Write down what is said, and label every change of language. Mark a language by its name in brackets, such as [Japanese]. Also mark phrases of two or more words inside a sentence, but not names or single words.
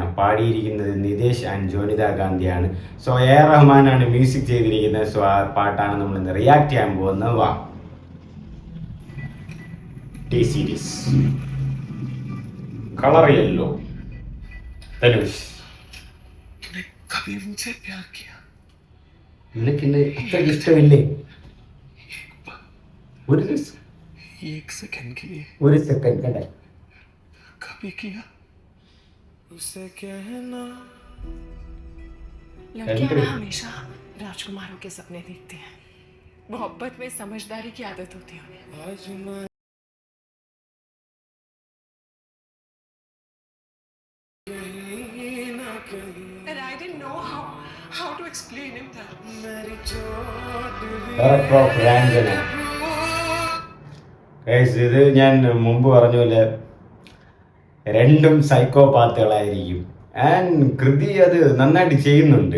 [Malayalam] പാടിയിരിക്കുന്നത് നിതേഷ് ആൻഡ് ജോനിത ഗാന്ധിയാണ്. സോ എ റഹ്മാനാണ് മ്യൂസിക് ചെയ്തിരിക്കുന്നത്. സോ ആ പാട്ടാണ് നമ്മൾ ഇന്ന് റിയാക്ട് ചെയ്യാൻ പോകുന്നത്. വാ ടി സീരീസ് കളർ യെല്ലോ ധനുഷ്. [Hindi] कभी मुझे प्यार किया [Malayalam] നിനക്ക് എന്നെ അത്ര ഇഷ്ടമില്ലേ? ഒരു [Hindi] एक सेकंड के लिए [Malayalam] ഒരു സെക്കൻഡ് കണ്ടേ. [Hindi] कभी किया उसे कहना। लड़कियां ना हमेशा राजकुमारों के सपने देखती हैं। मोहब्बत में समझदारी की आदत होती है उन्हें। आज मैं कहीं ना कहीं [English] And I didn't know how to explain him that. [Hindi] मेरी चोट भी [English] director of Raanjhanaa. [Malayalam] ഗൈസ്, ഇത് ഞാൻ മുമ്പ് പറഞ്ഞ പോലെ രണ്ടും സൈക്കോപാത്തുകളായിരിക്കും. ആൻഡ് കൃതി അത് നന്നായിട്ട് ചെയ്യുന്നുണ്ട്.